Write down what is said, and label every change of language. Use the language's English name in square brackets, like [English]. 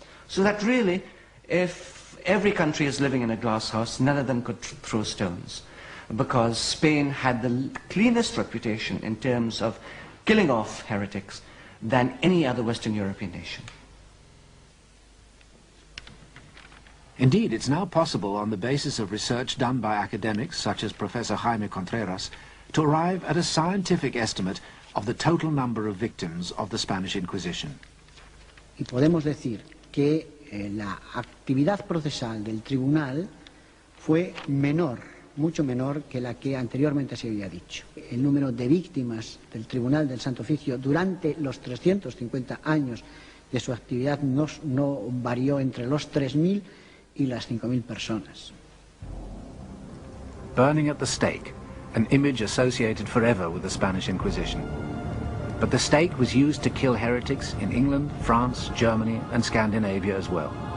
[English] So that really, if every country is living in a glass house, none of them could throw stones, because Spain had the cleanest reputation in terms of killing off heretics than any other Western European nation. Indeed, it's now possible, on the basis of research done by academics such as Professor Jaime Contreras, to arrive at a scientific estimate of the total number of victims of the Spanish Inquisition. [Spanish] Y podemos decir que la actividad procesal del tribunal fue menor, mucho menor que la que anteriormente se había dicho. El número de víctimas del Tribunal del Santo Oficio durante los 350 años de su actividad no varió entre los 3.000 y las 5.000 personas. [English] Burning at the stake, an image associated forever with the Spanish Inquisition. But the stake was used to kill heretics in England, France, Germany, and Scandinavia as well.